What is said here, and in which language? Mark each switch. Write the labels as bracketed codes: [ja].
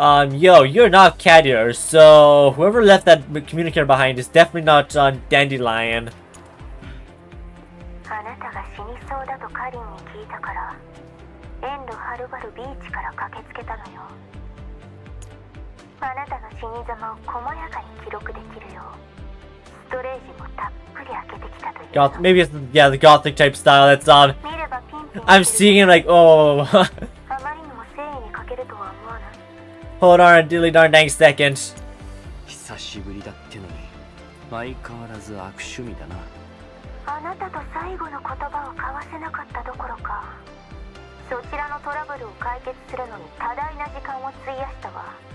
[en] Yo, you're not cat ears, so whoever left that communicator behind is definitely not Dandelion. [ja] あなたが死にそうだとカリンに聞いたから遠路はるばるビーチから駆けつけたのよ。あなたの死に様を細やかに記録できるようストレージもたっぷり開けてきたというの。 [en] Maybe it's the gothic type style that's on. [ja] 見ればピンピン [en] I'm seeing it like, oh. [ja] あまりにも誠意に欠けるとは思わない。 [en] Hold on a dilly darn dang second. [ja] 久しぶりだってのに相変わらず悪趣味だな。あなたと最後の言葉を交わせなかったどころかそちらのトラブルを解決するのに多大な時間を費やしたわ。